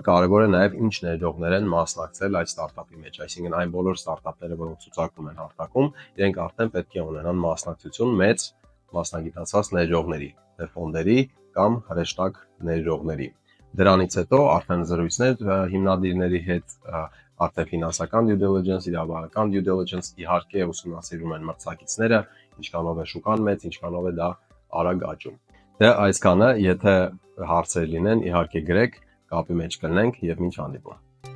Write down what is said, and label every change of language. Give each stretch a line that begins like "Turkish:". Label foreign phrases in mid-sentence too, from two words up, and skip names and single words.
Armenian: կարևոր է նաև ինչ ներդրողներ են մասնակցել այդ ստարտափի մեջ, այսինքն այն բոլոր ստարտափները, որոնք ցուցակում են հարթակում, իրենք արդեն պետք է ունենան մասնակցություն մեծ մասնագիտացված ներդրողների, ֆոնդերի կամ հրեշտակ ներդրողների։ Դրանից հետո արդեն զրույցներ հիմնադիրների հետ, արդեն ֆինանսական
English: due diligence,
Armenian: իրավաբանական
English: due diligence,
Armenian: իհարկե ուսումնասիրում են մրցակիցները, ինչքանով է շուկան մեծ, ինչքանով է դա արագ աճում։ Դե այսքանը, եթե հարցեր լինեն, իհարկե գրեք, կապի մեջ կլինենք եւ մինչ հանդիպում։